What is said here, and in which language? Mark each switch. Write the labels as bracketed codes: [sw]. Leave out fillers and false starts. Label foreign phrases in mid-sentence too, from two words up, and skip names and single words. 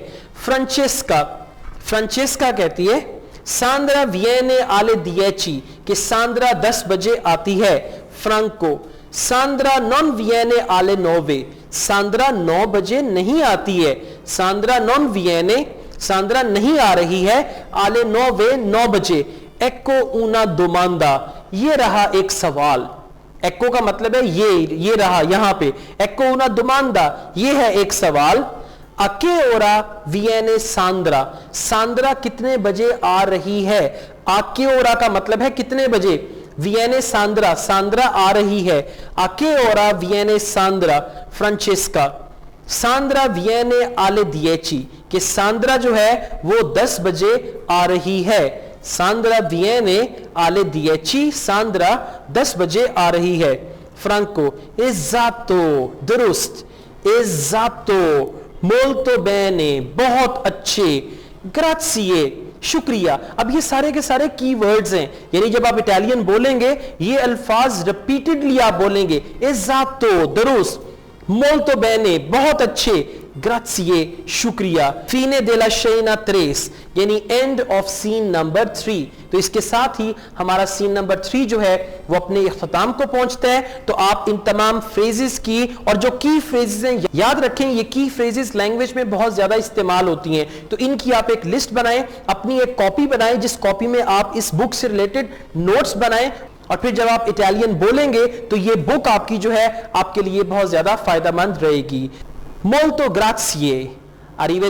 [hi] फ्रांचेस्का, फ्रांचेस्का कहती है सांद्रा [it] viene alle dieci, [hi] कि सांद्रा 10 बजे आती है। फ्रांको सांद्रा [it] non viene alle nove, [hi] सांद्रा 9 बजे नहीं आती है। सांद्रा [it] non viene, [hi] सांद्रा नहीं आ रही है। [it] alle nove 9 बजे। ecco una domanda, [hi] ये रहा एक सवाल। ecco का मतलब है ये रहा यहां पे। [it] ecco una domanda, [hi] ये है एक सवाल। [it] a che ora viene [hi] सांद्रा, सांद्रा कितने बजे आ रही है। [it] a che ora [hi] का मतलब है कितने बजे। viene सांद्रा, सांद्रा आ रही है। [it] a che ora viene सांद्रा। फ्रांचेस्का सांद्रा viene alle 10, [hi] कि सांद्रा जो है वो 10 बजे आ रही है। [it] सांद्रा viene alle 10, [hi] सांद्रा 10 बजे आ रही है। फ्रांको esatto, दुरुस्त। [it] esatto, molto bene, [hi] बहुत अच्छे। grazie, शुक्रिया। अब ये सारे के सारे कीवर्ड्स हैं, यानी जब आप इटालियन बोलेंगे ये अल्फाज रिपीटेडली आप बोलेंगे। [it] esatto, दुरुस्त। molto bene, [hi] बहुत अच्छे। [it] grazie, शुक्रिया। fine della scena 3, [hi] यानी [en] end of scene number 3. [hi] तो इसके साथ ही हमारा [en] scene number [hi] 3 जो है वो अपने इख्तिताम को पहुंचता है। तो आप इन तमाम फ्रेजेस की, और जो [en] key phrases [hi] हैं याद रखें, ये [en] key phrases language [hi] में बहुत ज्यादा इस्तेमाल होती हैं, तो इनकी आप एक लिस्ट बनाएं, अपनी एक कॉपी बनाएं, जिस कॉपी में आप इस बुक से [en] related notes [hi] बनाएं, और फिर जब आप इटालियन बोलेंगे तो ये बुक आपकी जो है आपके लिए बहुत ज्यादा फायदेमंद रहेगी। [it] Molto grazie, arrivederci।